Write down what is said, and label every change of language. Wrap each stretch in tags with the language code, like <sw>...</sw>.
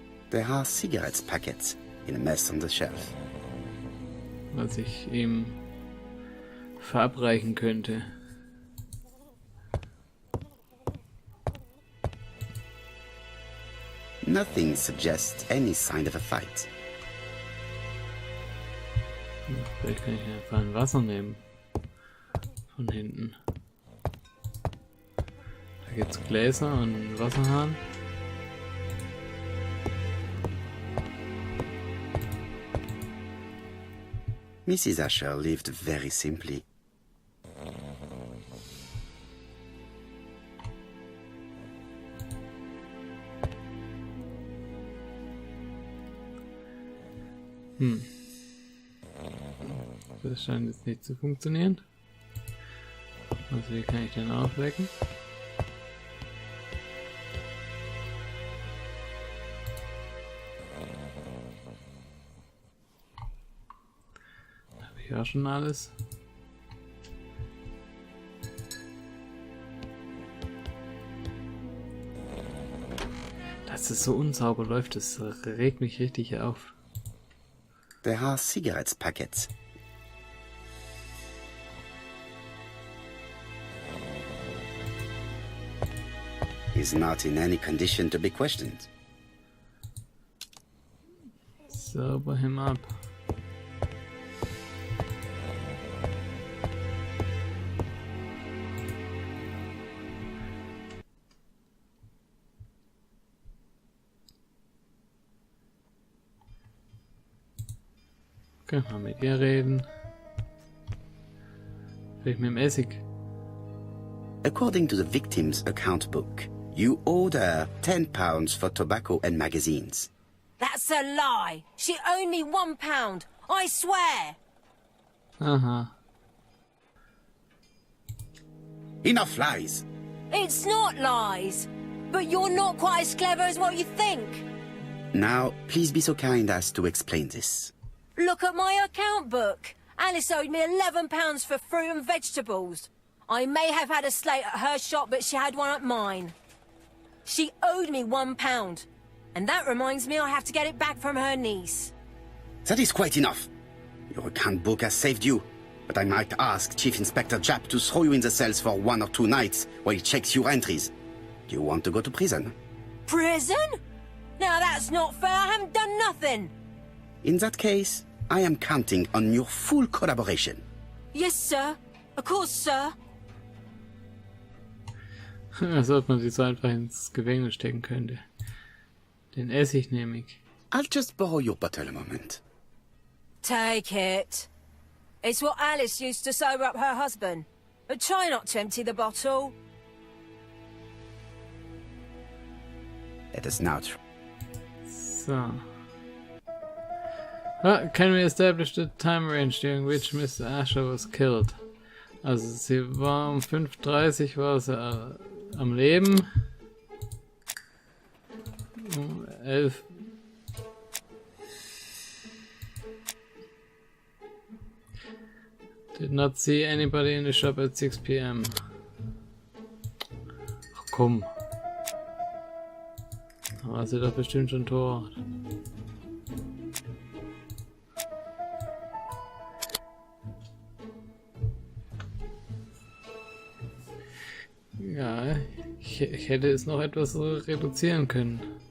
<en>There are cigarettes packets in a mess on the shelf.</en> <de>Was ich ihm verabreichen könnte.</de> <en>Nothing suggests any sign of a fight.</en> <de>Vielleicht kann ich einfach ein Wasser nehmen. Von hinten. Da gibt's Gläser und einen Wasserhahn.</de> <en>Mrs. Asher lived very simply.</en> <de>Das scheint jetzt nicht zu funktionieren. Also wie kann ich den aufwecken? Habe ich auch schon alles. Dass es so unsauber läuft, das regt mich richtig auf.</de> <en>There are cigarettes packets. He's not in any condition to be questioned. Sober him up.</en> <de>Können wir mit ihr reden? Vielleicht mit dem Essig.</de> <en>According to the victim's account book, you owed her £10 for tobacco and magazines. That's a lie. She owed me £1. I swear. Aha. Enough lies! It's not lies. But you're not quite as clever as what you think. Now, please be so kind as to explain this. Look at my account book. Alice owed me £11 for fruit and vegetables. I may have had a slate at her shop, but she had one at mine. She owed me £1. And that reminds me I have to get it back from her niece. That is quite enough. Your account book has saved you, but I might ask Chief Inspector Japp to throw you in the cells for 1 or 2 nights while he checks your entries. Do you want to go to prison? Prison? Now that's not fair. I haven't done nothing. In that case, I am counting on your full collaboration. Yes, sir. Of course, sir.</en> <de>Als ob man sie so einfach ins Gefängnis stecken könnte. Den Essig nehme ich.</de> <en>I'll just borrow your bottle a moment. Take it. It's what Alice used to sober up her husband. But try not to empty the bottle. Let us now try. So. Can we establish the time range during which Miss Asher was killed?</en> <de>Also sie war um 5:30 war sie am Leben. Um 11.</de> <en>Did not see anybody in the shop at 6 p.m.</en> <de>Ach komm. Da war sie doch bestimmt schon tot. Ja, ich hätte es noch etwas reduzieren können.</de>